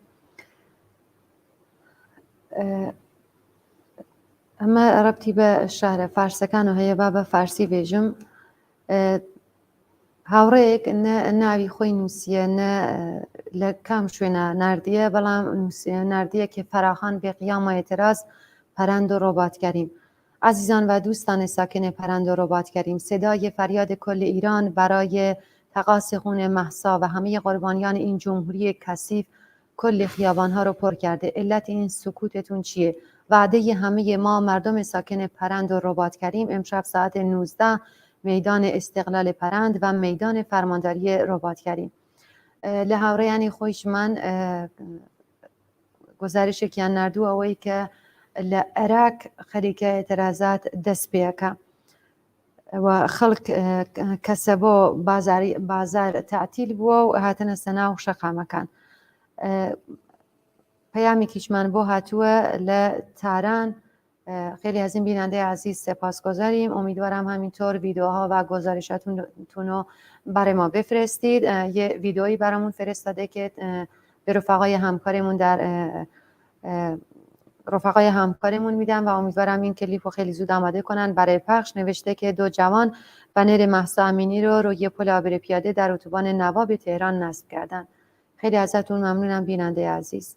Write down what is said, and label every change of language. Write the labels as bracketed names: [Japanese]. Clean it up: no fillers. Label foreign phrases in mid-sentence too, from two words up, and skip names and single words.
[Central Kurdish] ئەمە ڕەبتی بە شارە فارسەکان و هەیە با بە فارسی بێژم. هاوڕەیەک ناوی خۆی نووسیە نە لە کام شوێنە نردیە، بەڵام نردیە که [Persian] فراخوان به قیام اعتراض پرند و رباط کردیم. عزیزان و دوستان ساکن پرند و رباط کردیم، صدای فریاد کل ایران برای تقاص خون مهسا و همه قربانیان این جمهوری کثیف کل خیابانها رو پر کرده. علت این سکوتتون چیه؟ وعده همه ما مردم ساکن پرند و رباط کردیم امشب ساعت 19 میدان استقلال پەرەند و میدان فەرمانداری ڕۆباتکاری. [Central Kurdish] لە هاوڕێیانی خۆیشمان گزارشێکیان نردووە ئەوەی کە لە عێراق خەریکە ئێترازات دەست پێەکە و خەڵک کەسە بۆ بازار تعتیل بووە و هاتنە سەناو شەقامەکان. پەیامێکیشمان بۆ هاتووە لە تاران. [Persian] خیلی از این بیننده عزیز سپاسگزاریم. امیدوارم همینطور ویدیوها و گزارشاتون رو برای ما بفرستید. یه ویدیویی برامون فرستاده که به رفقای همکارمون میدم و امیدوارم این کلیپ رو خیلی زود آماده کنن برای پخش. نوشته که 2 جوان بنر مهسا امینی رو روی پل عابر پیاده در اتوبان نواب تهران نصب کردن. خیلی ازتون ممنونم بیننده عزیز.